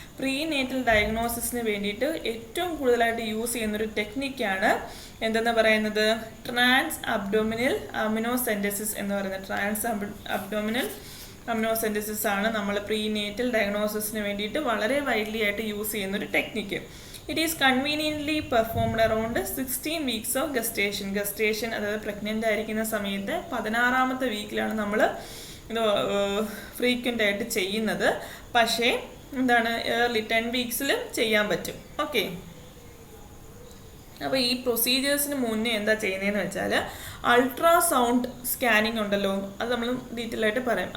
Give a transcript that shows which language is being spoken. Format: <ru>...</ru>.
<ml>Prenatal ഡയഗ്നോസിസിന് വേണ്ടിയിട്ട് ഏറ്റവും കൂടുതലായിട്ട് യൂസ് ചെയ്യുന്നൊരു ടെക്നിക്കാണ് എന്തെന്ന് പറയുന്നത്, ട്രാൻസ് അബ്ഡോമിനൽ അമിനോസെൻറ്റസിസ് എന്ന് പറയുന്നത്. ട്രാൻസ് അബ്ഡോമിനൽ അമിനോസെൻറ്റസിസ് ആണ് നമ്മൾ പ്രീനേറ്റൽ ഡയഗ്നോസിസിന് വേണ്ടിയിട്ട് വളരെ വൈഡ്ലി ആയിട്ട് യൂസ് ചെയ്യുന്നൊരു technique.</ml> <en>It is conveniently performed around 16 weeks of gestation.</en> <ml>Gestation അതായത് പ്രഗ്നൻ്റ് ആയിരിക്കുന്ന സമയത്ത് 16ാമത്തെ വീക്കിലാണ് നമ്മൾ ഇത് ഫ്രീക്വൻ്റ് ആയിട്ട് ചെയ്യുന്നത്. പക്ഷേ എന്താണ്, ഏർലി 10 വീക്സിലും ചെയ്യാൻ പറ്റും. ഓക്കെ, അപ്പോൾ ഈ പ്രൊസീജിയേഴ്സിന് മുന്നേ എന്താ ചെയ്യുന്നതെന്ന് വെച്ചാൽ അൾട്രാസൗണ്ട് സ്കാനിങ് ഉണ്ടല്ലോ, അത് നമ്മൾ ഡീറ്റെയിൽ ആയിട്ട് പറയാം.</ml>